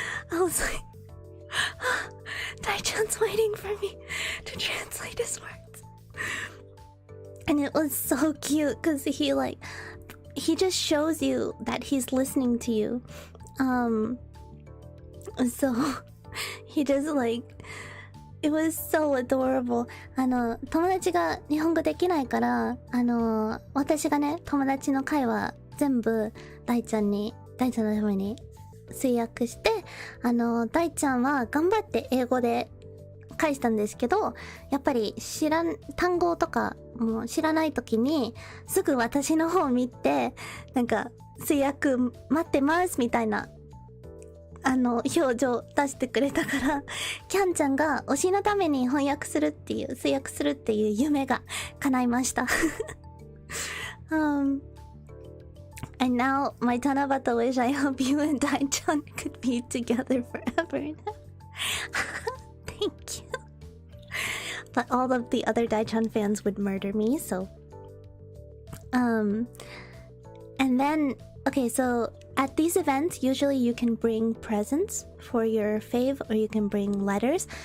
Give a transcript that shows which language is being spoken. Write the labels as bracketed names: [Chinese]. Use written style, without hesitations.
[English] I was like, Dai-chan's waiting for me to translate his words. And it was so cute because he just shows you that he's listening to you. So he just like, it was so adorable. [Japanese] 友達が日本語できないから、私がね、友達の会話全部大ちゃんのために通訳して、大ちゃんは頑張って英語で返したんですけど、やっぱり単語とかもう知らない時にすぐ私の方見て、なんか通訳待ってますみたいな表情出してくれたから、キャンちゃんが推しのために翻訳するっていう、通訳するっていう夢が叶いました。 [English] And now, my Tanabata wish, I hope you and Dai-chan could be together forever now. Thank you. But all of the other Dai-chan fans would murder me, so... And then, okay, so at these events, usually you can bring presents for your fave, or you can bring letters.